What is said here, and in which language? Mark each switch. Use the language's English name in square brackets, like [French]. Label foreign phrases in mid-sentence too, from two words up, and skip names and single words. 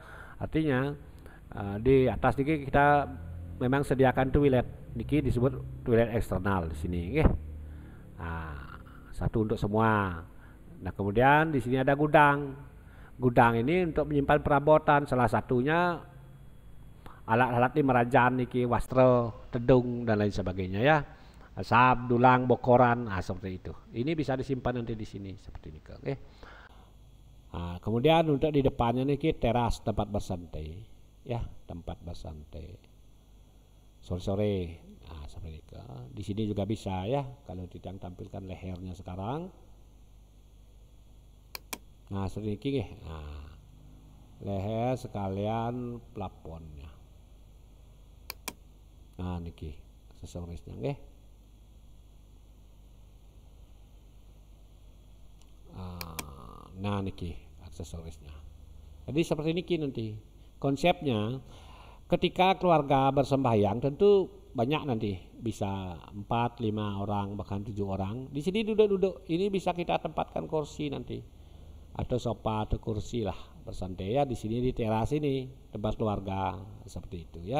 [Indonesian] Artinya di atas niki kita memang sediakan toilet niki, disebut toilet eksternal di sini Nah, satu untuk semua. Nah, kemudian di sini ada gudang. Gudang ini untuk menyimpan perabotan, salah satunya alat-alat di merajaan niki, wastro, tedung dan lain sebagainya ya. Sab, dulang, bokoran, seperti itu. Ini bisa disimpan nanti di sini seperti ini Nah, kemudian untuk di depannya niki teras, tempat bersantai ya, tempat bersantai sore-sore. Nah, seperti itu. Di sini juga bisa ya, kalau tidak tampilkan lehernya sekarang. Nah, seperti ini Nah, leher sekalian plafonnya. Nah, niki aksesorisnya Nah, niki aksesorisnya. Jadi seperti niki nanti. Konsepnya ketika keluarga bersembahyang tentu banyak nanti, bisa 4, 5 orang bahkan 7 orang. Di sini duduk-duduk. Ini bisa kita tempatkan kursi nanti. Atau sofa atau kursi lah bersantai ya di sini di teras ini, tempat keluarga seperti itu ya.